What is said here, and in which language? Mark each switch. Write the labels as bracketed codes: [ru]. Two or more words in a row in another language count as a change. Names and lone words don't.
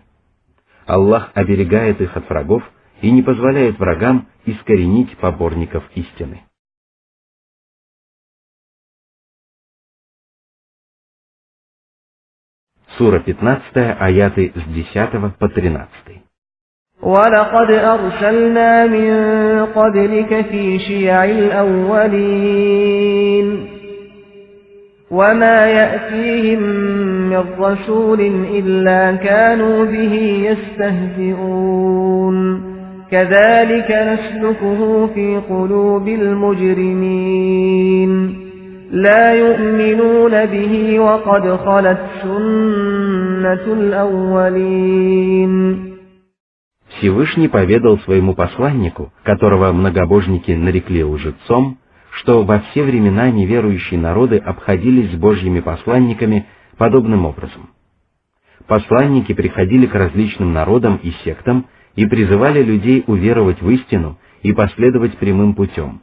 [ru] Аллах оберегает их от врагов и не позволяет врагам искоренить поборников истины. Сура 15, аяты с 10 по 13. [ar] وَلَقَدْ أَرْسَلْنَا مِن قَبْلِكَ فِي شِيَعِ الْأَوَّلِينَ وَمَا يَأْتِيهِم مِّن رَّسُولٍ إِلَّا كَانُوا بِهِ يَسْتَهْزِئُونَ كَذَلِكَ نَسْلُكُهُ فِي قُلُوبِ الْمُجْرِمِينَ لا يؤمنون به وقد خلت سنة الأولين. [ru] Всевышний поведал своему посланнику, которого многобожники нарекли лжецом, что во все времена неверующие народы обходились с Божьими посланниками подобным образом. Посланники приходили к различным народам и сектам и призывали людей уверовать в истину и последовать прямым путем.